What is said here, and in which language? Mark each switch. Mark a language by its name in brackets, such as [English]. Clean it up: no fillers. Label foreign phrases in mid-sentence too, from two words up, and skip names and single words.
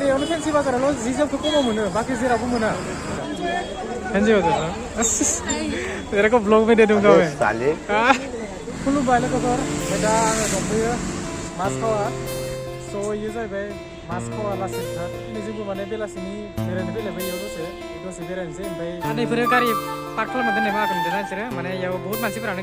[Bodo] फेन्सि बाजारावल' जि जोमखौ खमाव मोनो बाखि जेरावबो मोना फेन्सि बाजार [Hindi] तेरे को ब्लॉग में दे दूंगा मैं साले [Bodo] खुलुमबाय लोगोफोर दा आङो दंफैयो मासखावा स' इयो जाहैबाय मासखावा लासितघाट दिनै जोंबो माने बेलासिनि बेरायनो फैलायबाय इयाव दसे बेरायनोसै ओमफ्राय नैफोरो गारि पार्क खालामना दोननाय माखौ नुदों ना नोंसोरो माने इयाव बहुत मानसिफोरानो